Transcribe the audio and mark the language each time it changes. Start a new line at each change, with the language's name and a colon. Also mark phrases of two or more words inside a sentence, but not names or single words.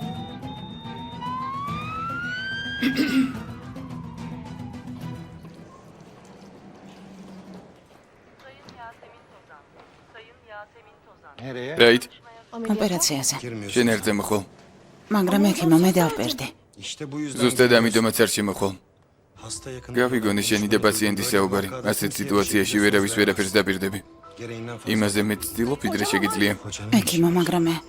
Turkish: Nereye?
Georgian: რაით? ოპერაციაზე. შენ არ წამოხვალ. მაგრამ ექიმო მე დავპერდი.
Turkish: İşte bu yüzden
Georgian: ზუსტად ამიტომაც არ შემოხვალ.
Turkish: hasta yakın.
Georgian: გავიგონი შენი და პაციენტის საუბარი. ასეთ სიტუაციაში ვერავის ვერაფერს დაპირდები.
Turkish: Gereğinden fazla.
Georgian: იმაზე მეც ვცდილობ, ვიდრე შეგიძლია. ექიმო, მაგრამ მე